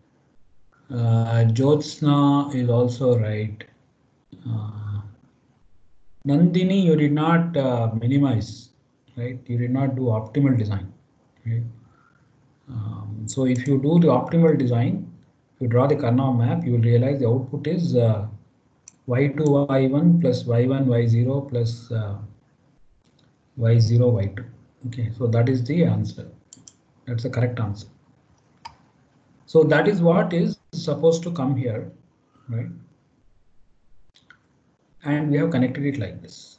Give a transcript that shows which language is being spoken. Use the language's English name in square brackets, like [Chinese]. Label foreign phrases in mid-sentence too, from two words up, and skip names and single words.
[English] Jyotsna is also right. Nandini, you did not minimize, right? You did not do optimal design, right? So if you do the optimal design, if you draw the Karnaugh map, you will realize the output is y2 y1 plus y1 y0 plus y0 y2. Okay, so that is the answer. That's the correct answer. So that is what is supposed to come here, right? And we have connected it like this.